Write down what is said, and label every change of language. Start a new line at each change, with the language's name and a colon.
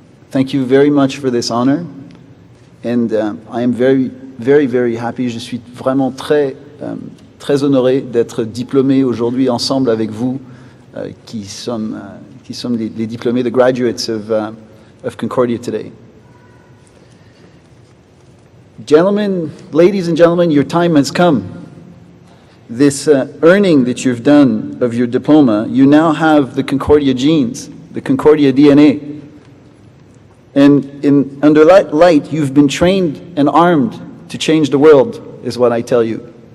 English: Thank you very much for this honor, and I am very, very, very happy.
French: Je suis vraiment très honoré d'être diplômé aujourd'hui ensemble avec vous, qui sommes les diplômés,
English: the graduates of Concordia today. Gentlemen, ladies and gentlemen, your time has come. This earning that you've done of your diploma, you now have the Concordia genes, the Concordia DNA. And under that light, you've been trained and armed to change the world, is what I tell you.